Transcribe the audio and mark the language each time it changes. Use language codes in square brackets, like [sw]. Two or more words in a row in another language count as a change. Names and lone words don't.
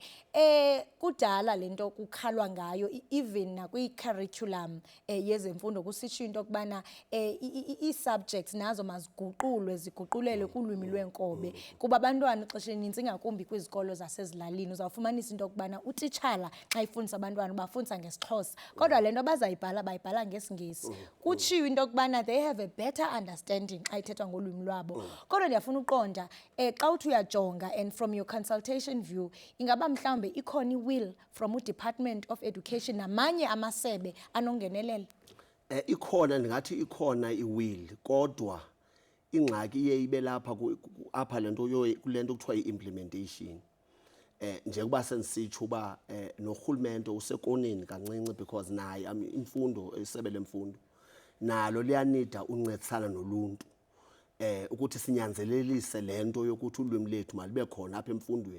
[xh] Kudala le nto kukhalwa ngayo even nakwi-curriculum yezemfundo kusitsho into yokubana ii-subjects nazo maziguqulwe ziguqulelwe ulwimi lwenkobe kuba abantwana ixesha elinintsi ingakumbi kwizikolo zasezilalini uzawufumanisa into yokubana utitshala xa ifundisa abantwana bafundisa ngesiXhosa kodwa le nto bazayibhala bayibhala ngesiNgesi kutshiwo into yokubana [en] they have a better understanding [xh] xa ithethwa ngolwimi lwabo kodwa ndiyafuna uqonda xa uthi uyajonga [en] and from your consultation view [xh] ingaba mhlawumbe ikhona i-will from uDepartment of Education namanye amasebe anongenelela. Ikhona ndingathi ikhona iwill kodwa ingxaki iye ibe lapha apha lento kule nto kuthiwa i-implementation. Njengoba sensitsho uba norhulumente usekoneni kancinci because naye imfundo isebe lemfundo nalo liyanida uncedisana noluntu ukuthi sinyanzelelise lento yokuthi ulwimi lethu malibe khona apha emfundweni.